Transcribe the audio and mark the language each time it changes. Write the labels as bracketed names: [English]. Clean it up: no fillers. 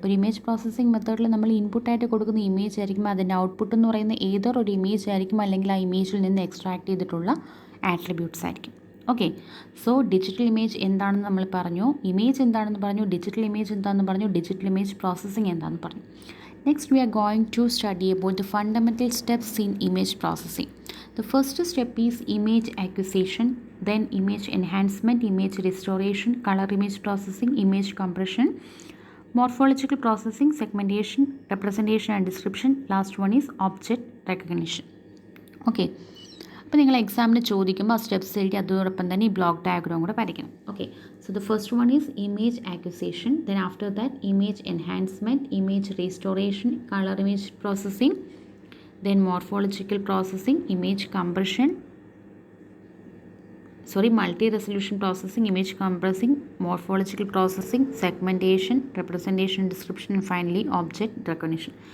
[Malayalam] ഒരു image processing മെത്തേഡിൽ നമ്മൾ ഇൻപുട്ടായിട്ട് കൊടുക്കുന്ന ഇമേജ് ആയിരിക്കും, അതിൻ്റെ ഔട്ട്പുട്ട് എന്ന് പറയുന്ന ഏതൊരു ഇമേജ് ആയിരിക്കും, അല്ലെങ്കിൽ ആ ഇമേജിൽ നിന്ന് എക്സ്ട്രാക്ട് ചെയ്തിട്ടുള്ള ആട്രിബ്യൂട്ട്സ് ആയിരിക്കും. ഓക്കെ, സോ ഡിജിറ്റൽ ഇമേജ് എന്താണെന്ന് നമ്മൾ പറഞ്ഞു, ഇമേജ് എന്താണെന്ന് പറഞ്ഞു, ഡിജിറ്റൽ ഇമേജ് എന്താണെന്ന് പറഞ്ഞു, ഡിജിറ്റൽ ഇമേജ് പ്രോസസ്സിംഗ് എന്താണെന്ന് പറഞ്ഞു. [English] Next we are going to study about the fundamental steps in image processing. The first step is image acquisition, then image enhancement, image restoration, color image processing, image compression, morphological processing, segmentation, representation and description. Last one is object recognition. [Malayalam] Okay, അപ്പോൾ നിങ്ങൾ എക്സാമിന് ചോദിക്കുമ്പോൾ ആ steps എഴുതി അതോടൊപ്പം തന്നെ ഈ block diagram കൂടെ വരയ്ക്കണം. [English] Okay, so the first one is image acquisition, then after that image enhancement, image restoration, colour image processing, then morphological processing, image compression, multi resolution processing, image compressing, morphological processing, segmentation, representation, description, finally object recognition.